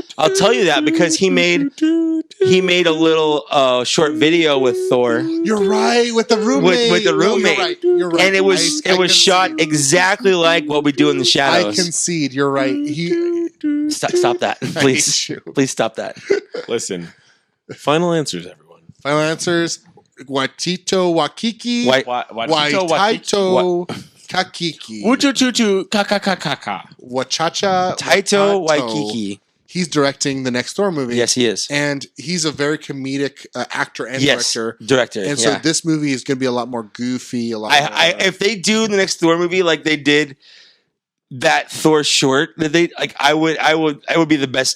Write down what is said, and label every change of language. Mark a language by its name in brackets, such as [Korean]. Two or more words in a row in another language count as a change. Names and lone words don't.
[English] I'll tell you that because he made a little short video with Thor. You're right with the roommate. With the No, roommate. You're right. And it was shot concede. exactly like What We Do in the I Shadows. concede. You're right. Stop that, please. hate you. Please stop that. Listen. Final answers, everyone. Final answers: Watito Wakiki. Waitaito Kakiki. Uchuchuchu kakakakaka. Wachacha. Taito Waikiki. He's directing the next Thor movie. Yes, he is. And he's a very comedic actor and director. And so this movie is going to be a lot more goofy. A lot. If they do the next Thor movie like they did that Thor short, that they like, I would be the best.